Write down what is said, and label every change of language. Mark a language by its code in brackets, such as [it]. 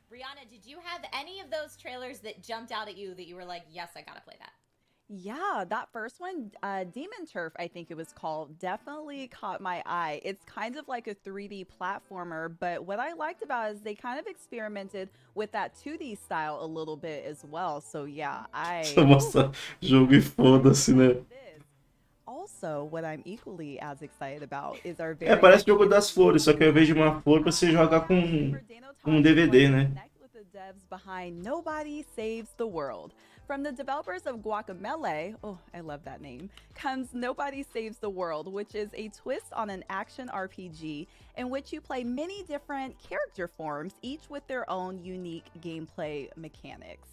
[en] Brianna, did you have any of those trailers that jumped out at you that you were like, yes, I gotta play that? Yeah, that first one, Demon Turf, I think it was called, definitely caught my eye. It's kind of like a 3D platformer, but what I liked about it is they kind of experimented with that 2D style a little bit as well. So yeah, [pt] Só mostra jogo e foda-se, né? [en] Also, what I'm equally as excited about is our [pt] É, [en] very [pt] parece jogo das flores, só que ao invés de uma flor, você jogar com um DVD, né? [en] with the devs behind Nobody Saves the World. From the developers of Guacamelee, oh, I love that name, comes Nobody Saves the World, which is a twist on an action RPG in which you play many different character forms, each with their own unique gameplay mechanics.